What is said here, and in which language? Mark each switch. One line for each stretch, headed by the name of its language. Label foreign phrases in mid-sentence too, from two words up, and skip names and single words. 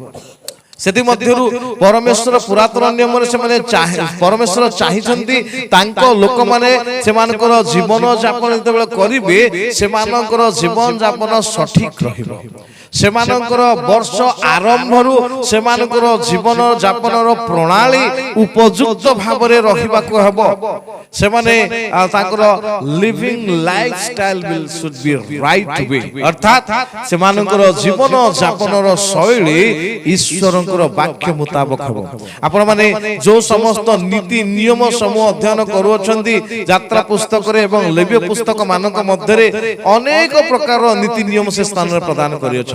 Odia: ସେଥିମଧ୍ୟରୁ ପରମେଶ୍ୱର ପୁରାତନ ନିୟମରେ ସେମାନେ ପରମେଶ୍ୱର ଚାହିଁଛନ୍ତି ତାଙ୍କ ଲୋକମାନେ ସେମାନଙ୍କର ଜୀବନ ଯାପନ ଯେତେବେଳେ କରିବେ, ସେମାନଙ୍କର ଜୀବନ ଯାପନ ସଠିକ ରହିବ। ସେମାନଙ୍କର ବର୍ଷ ଆରମ୍ଭରୁ ସେମାନଙ୍କର ଜୀବନ ଯାପନର ପ୍ରଣାଳୀ ଉପଯୁକ୍ତ ଭାବରେ ରହିବାକୁ ହେବ। ସେମାନେ ତାଙ୍କର
English: living lifestyle should be right way,
Odia: ଅର୍ଥାତ୍ ସେମାନଙ୍କର ଜୀବନ ଯାପନର ଶୈଳୀ ଈଶ୍ୱରଙ୍କର ବାକ୍ୟ ମୁତାବକ ହେବ। ଆପଣମାନେ ଯେଉଁ ସମସ୍ତ ନୀତି ନିୟମ ସମୂହ ଅଧ୍ୟୟନ କରୁଅଛନ୍ତି ଯାତ୍ରା ପୁସ୍ତକରେ ଏବଂ ଲେବୀୟ ପୁସ୍ତକ ମାନଙ୍କ ମଧ୍ୟରେ ଅନେକ ପ୍ରକାର ନୀତି ନିୟମ ସେ ସ୍ଥାନରେ ପ୍ରଦାନ କରିଅଛନ୍ତି।